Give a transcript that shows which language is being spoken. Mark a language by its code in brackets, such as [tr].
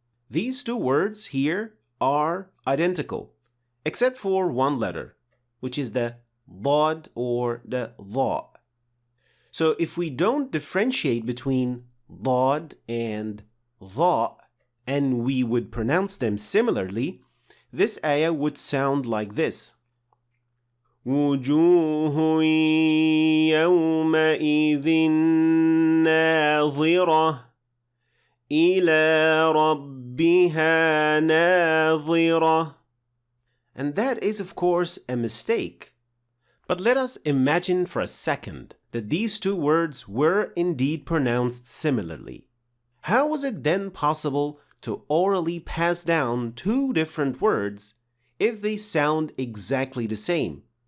[en] These two words here are identical, except for one letter, which is the ضاد or the ظاء. So if we don't differentiate between ضاد and ظاء, and we would pronounce them similarly, this ayah would sound like this. [ar] وجوه يومئذ ناظرة إلى ربها ناظرة. [en] And that is, of course, a mistake. But let us imagine for a second that these two words were indeed pronounced similarly. How was it then possible to orally pass down two different words if they sound exactly the same?